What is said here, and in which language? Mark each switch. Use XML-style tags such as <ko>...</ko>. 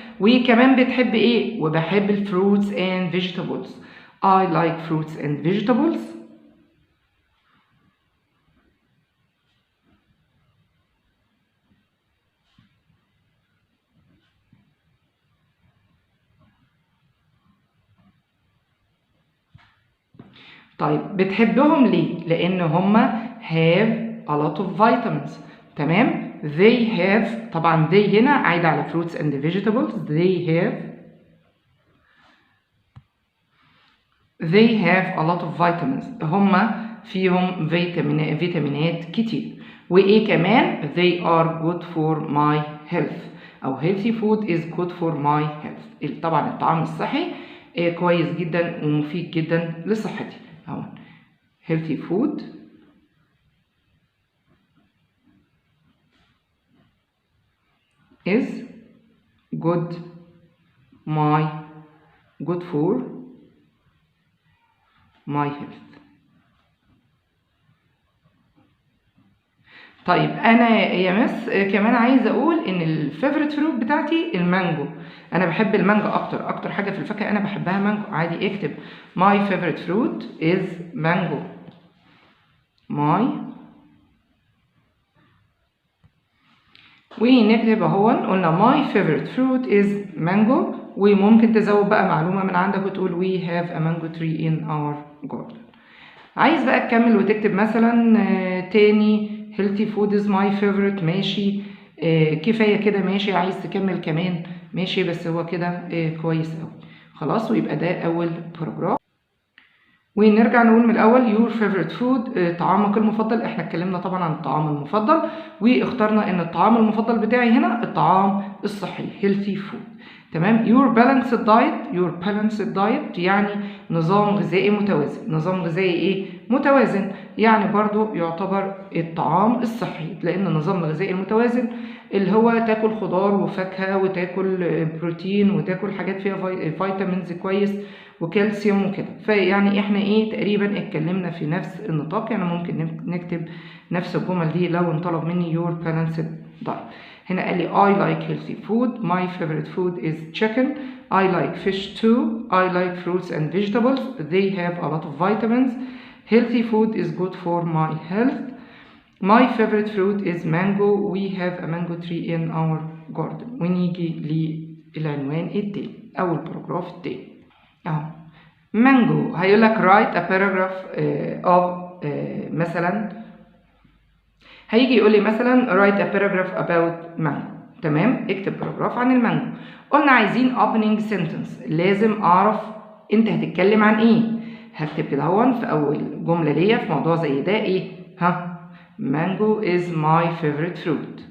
<ar>وكمان بتحب إيه؟ وبحب الفروتس</ar> <en>and vegetables. I like fruits and vegetables.</en> <ar>طيب بتحبهم ليه؟ لأن هما</ar> <en>have a lot of vitamins.</en> <ar>تمام؟</ar> <en>they have،</en> <ar>طبعا</ar> <en>they</en> <ar>هنا عايدة على</ar> <en>fruits and vegetables. they have a lot of vitamins.</en> <ar>هما فيهم فيتامينات كتير. وإيه كمان؟</ar> <en>they are good for my health،</en> <ar>أو</ar> <en>healthy food is good for my health.</en> <ar>طبعا الطعام الصحي كويس جدا ومفيد جدا لصحتي. أهو</ar> <en>healthy food is good my good for my health.</en> <ar>طيب انا يا مس كمان عايزه اقول ان الفيفوريت فروت بتاعتي المانجو. انا بحب المانجا اكتر حاجه في الفاكهه انا بحبها مانجو. عادي اكتب</ar> <en>my favorite fruit is mango.</en> <ar>ونكتب اهو قلنا</ar> <en>my favorite fruit is mango.</en> <ar>وممكن تزود بقى معلومه من عندك وتقول</ar> <en>we have a mango tree in our garden.</en> <ar>عايز بقى تكمل وتكتب مثلا تاني</ar> <en>healthy food is my favorite.</en> <ar>ماشي كفايه كده. ماشي عايز تكمل كمان ماشي، بس هو كده كويس قوي خلاص. ويبقى ده اول باراجراف. ونرجع نقول من الاول</ar> <en>your favorite food</en> <ar>طعامك المفضل. احنا اتكلمنا طبعا عن الطعام المفضل واخترنا ان الطعام المفضل بتاعي هنا الطعام الصحي</ar> <en>healthy food.</en> <ar>تمام.</ar> <en>your balanced diet</en> <ar>يعني نظام غذائي متوازن. نظام غذائي ايه متوازن؟ يعني برضو يعتبر الطعام الصحي، لان النظام الغذائي المتوازن اللي هو تاكل خضار وفاكهه وتاكل بروتين وتاكل حاجات فيها فيتامينز كويس وكالسيوم وكده. فيعني احنا ايه تقريبا اتكلمنا في نفس النطاق. يعني ممكن نكتب نفس الجمل دي لو انطلب مني</ar> <en>your balanced diet.</en> <ar>هنا قال لي</ar> <en>I like healthy food. My favorite food is chicken. I like fish too. I like fruits and vegetables. They have a lot of vitamins. Healthy food is good for my health. My favorite fruit is mango. We have a mango tree in our garden.</en> <ar>ونيجي للعنوان التاني أو الباراجراف التاني اهو. مانجو هيقول لك</ar> <en>write a paragraph of</en> <ar>مثلا هيجي يقول لي مثلا</ar> <en>write a paragraph about mango.</en> <ar>تمام. اكتب باراجراف عن المانجو. قلنا عايزين</ar> <en>opening sentence.</en> <ar>لازم اعرف انت هتتكلم عن ايه. هكتب كده هون في اول جمله ليا في موضوع زي ده ايه</ar> <en>mango is my favorite fruit.</en>